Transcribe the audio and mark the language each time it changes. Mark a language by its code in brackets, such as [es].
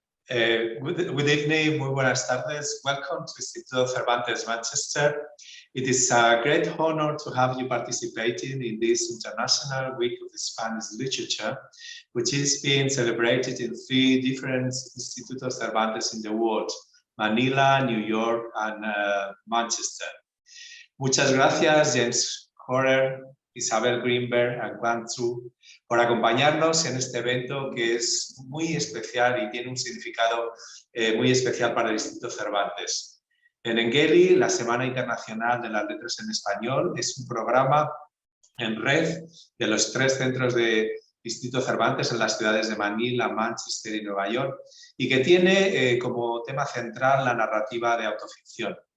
[en] Good evening, [es] muy buenas tardes. [en] Welcome to Instituto Cervantes, Manchester. It is a great honor to have you participating in this International Week of Spanish Literature, which is being celebrated in 3 different Institutos Cervantes in the world, Manila, New York, and Manchester. [es] Muchas gracias, James Horner, Isabel Greenberg y Quan Zhou Wu, por acompañarnos en este evento que es muy especial y tiene un significado muy especial para el Instituto Cervantes. Benengeli, la Semana Internacional de las Letras en Español, es un programa en red de los 3 centros de Instituto Cervantes en las ciudades de Manila, Manchester y Nueva York, y que tiene como tema central la narrativa de autoficción.